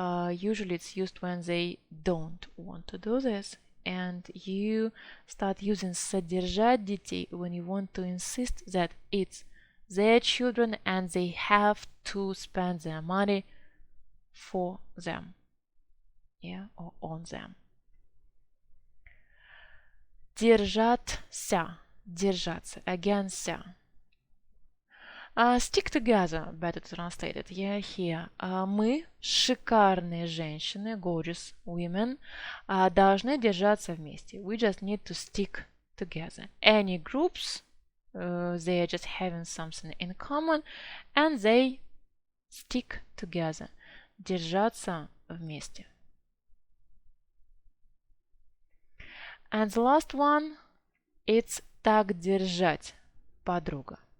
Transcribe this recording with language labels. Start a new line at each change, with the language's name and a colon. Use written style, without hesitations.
English: Usually it's used when they don't want to do this, and you start using содержать детей when you want to insist that it's their children and they have to spend their money for them, yeah, or on them.
Russian: Держаться, держаться, again, ся.
English: Stick together, better translated. Yeah, here.
Russian: Мы, шикарные женщины,
English: gorgeous women,
Russian: должны держаться вместе.
English: We just need to stick together. Any groups, they are just having something in common, and they stick together.
Russian: Держаться вместе.
English: And the last one, it's
Russian: так держать, подруга.